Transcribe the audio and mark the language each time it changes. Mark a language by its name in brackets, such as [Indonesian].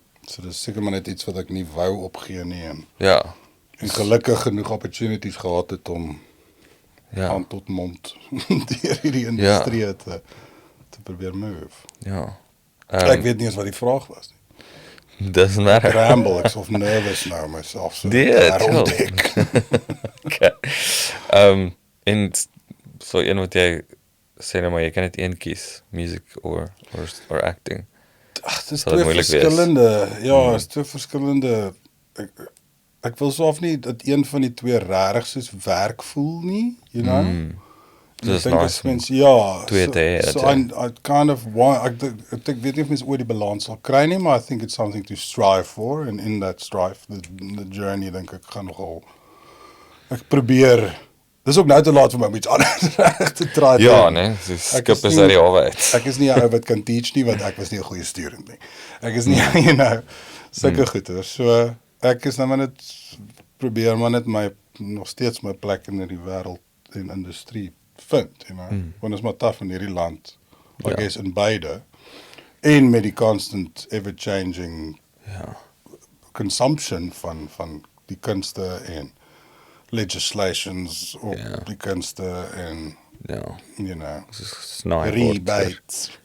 [Afrikaans] So dis seker maar net iets wat ek nie wou opgee nie, en gelukkig genoeg opportunities gehad het om hand tot mond deur hierdie industrie te probeer move. Ek weet nie eens wat die vraag was nie. [English] Doesn't matter. [Afrikaans] Ramble, ek is of nervous nou myself, so ontdek. Okay. En so een wat jy sê nou maar, jy kan net een kies, music or acting. Ag, dit is twee verskillende, is twee verskillende, ek wil so of nie dat een van die twee regtig soos werk voel nie, you know? Dis nice. Twee te hê. [English] So I kind of want, [Afrikaans] ek weet nie of mens ooit die balans sal kry nie, maar [English] I think it's something to strive for, and in that strive, the journey, [Afrikaans] denk ek, gaan nogal, ek probeer, dis ook nou te laat vir my om iets anders reg te try. Ja, nee, skip is uit die hawe uit. Ek is nie 'n ou wat kan teach nie, want ek was nie 'n goeie student nie. Ek is nie, you know, sulke goeie. So, ek is nou maar net, probeer maar net nog steeds my plek in die wêreld en industrie vind, you know. Want is maar tough in hierdie land, I guess in beide, en met die constant ever-changing consumption van die kunste en legislations op die kunste en, you know, rebates.